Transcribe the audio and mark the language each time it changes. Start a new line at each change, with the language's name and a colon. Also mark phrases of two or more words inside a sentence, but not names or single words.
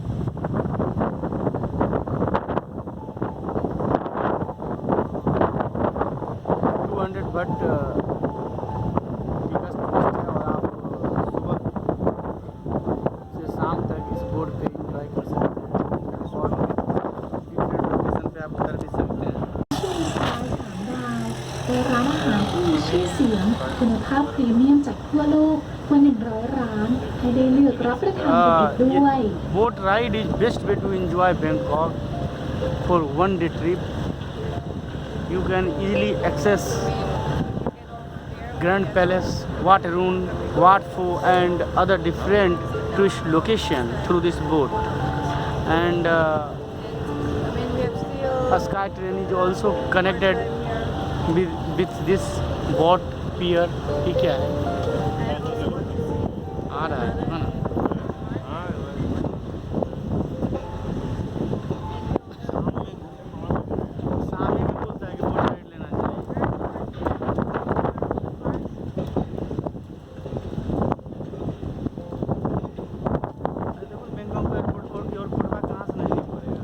Hindi: 200 बट
English: ticket cost
Hindi: है और आप सुबह से शाम तक इस बोर्ड पे एंजॉय कर सकते हैं और
English: different location
Hindi: पे आप उतर भी सकते हैं।
Thai: ที่มีสไตล์3 ดาวเป็นร้านอาหารที่มีชื่อเสียงคุณภาพพรีเมียมจากทั่วโลกกว่า100 ร้านให้ได้เลือกรับประทานกันอีกด้วย
English: Boat ride is best way to enjoy Bangkok for one day trip. You can easily access Grand Palace, Wat Arun, Wat Pho and other different tourist locations through this boat. And a sky train is also connected with this boat pier.
Hindi: ये क्या है? आ रहा है ना? हाँ सामने भी बोलता है कि
English: boat ride
Hindi: लेना चाहिए. अरे देखो बैंकॉक एयरपोर्ट और एयरपोर्ट में कहाँ से नहीं पड़ेगा.